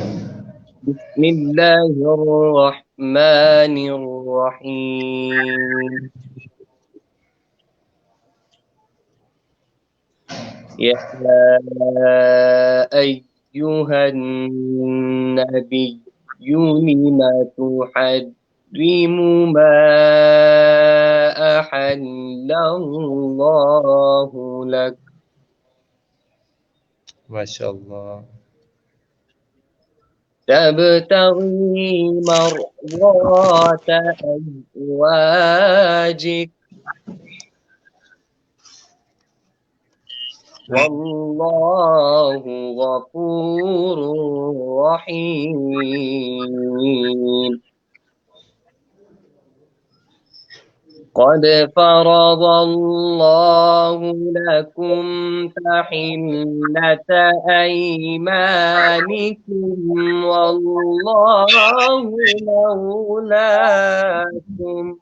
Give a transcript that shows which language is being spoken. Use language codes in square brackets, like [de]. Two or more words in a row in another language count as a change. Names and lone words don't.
[ar] بسم اللہ الرحمن الرحیم یا ایہا النبی لم تحرم ما احل اللہ لک ماشاءاللہ۔ تبتغی مرضات ازواجک واللہ غفور رحیم قد فرض اللہ لکم تحلة ایمانکم واللہ مولاکم